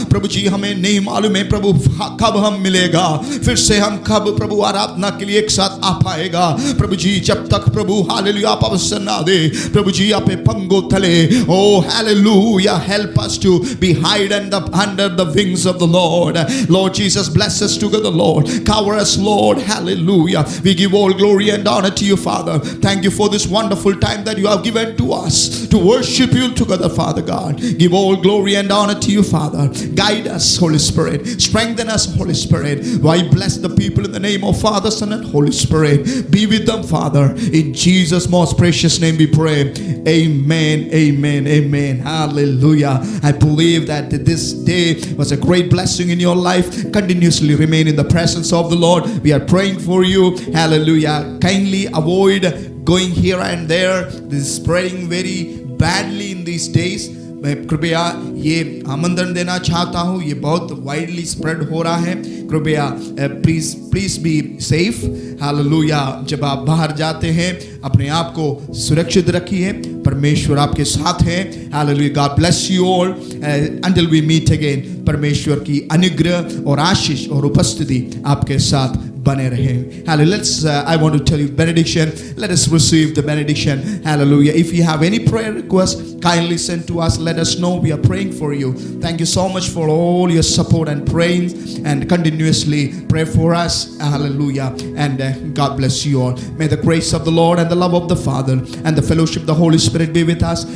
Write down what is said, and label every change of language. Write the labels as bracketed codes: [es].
[hi] प्रभु जी, हमें नहीं मालूम है प्रभु कब हम मिलेगा, फिर से हम कब प्रभु आराधना के लिए एक साथ आ पाएगा। प्रभु जी, जब तक प्रभु हालेलुया आप अवसर ना दे, प्रभु जी आप पंगो तले, [en] oh hallelujah, help us to be hide under the wings of the Lord. Lord Jesus, bless us together, Lord. Cover us, Lord. Hallelujah. We give all glory and honor to you, Father. Thank you for this wonderful time that you have given to us to worship you together, Father God. Give all glory and honor to you, Father. Guide us, Holy Spirit. Strengthen us, Holy Spirit. Why bless the people in the name of Father, Son, and Holy Spirit. Be with them, Father. In Jesus' most precious name we pray. Amen, amen, amen. Hallelujah. I believe that this day was a great blessing in your life. Continuously remain in the presence of the Lord. We are praying for you. Hallelujah. Kindly avoid going here and there. This is spreading very badly in these days. [hi] मैं कृपया ये आमंत्रण देना चाहता हूँ, ये बहुत widely spread हो रहा है। कृपया [en] Please be safe. [hi] हालेलुया। जब आप बाहर जाते हैं अपने आप को सुरक्षित रखिए, परमेश्वर आपके साथ है। Hallelujah. [en] God bless you all until we meet again. [hi] परमेश्वर की अनुग्रह और आशीष और उपस्थिति आपके साथ बने रहे। [en] Hallelujah. I want to tell you benediction. Let us receive the benediction. Hallelujah. If you have any prayer requests, kindly send to us. Let us know. We are praying for you. Thank you so much for all your support and praying, and continuously pray for us. Hallelujah. And God bless you all. May the grace of the Lord and the love of the Father and the fellowship of the Holy Spirit be with us.